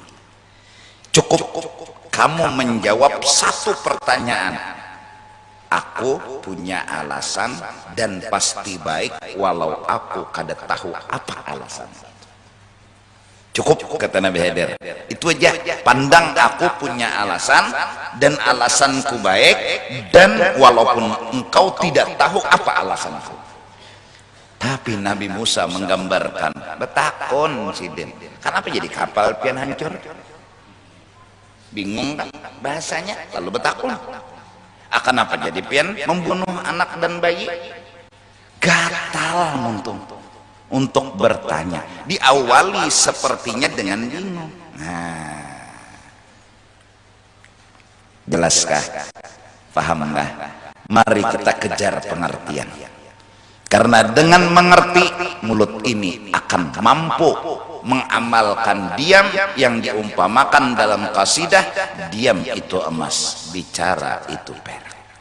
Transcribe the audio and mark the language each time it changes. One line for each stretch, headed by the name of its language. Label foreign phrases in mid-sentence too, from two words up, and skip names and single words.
Indonesian: Cukup kamu menjawab satu pertanyaan, aku punya alasan dan pasti baik walau aku kada tahu apa alasan. Cukup, kata Nabi Khidir, itu aja. Pandang aku punya alasan dan alasanku baik, dan walaupun engkau tidak tahu apa alasanku. Tapi Nabi Musa menggambarkan,
Banjar: betakon sidin,
Indonesian: kenapa jadi kapal pian hancur? Bingung kan bahasanya, lalu betakun. Akan apa jadi pian membunuh anak dan bayi? Gatal untuk bertanya. Diawali sepertinya dengan bingung. Nah, jelaskah? Pahamkah? Mari kita kejar pengertian. Karena dengan mengerti, mulut ini akan mampu mengamalkan diam yang diumpamakan dalam qasidah, diam itu emas, bicara itu perak.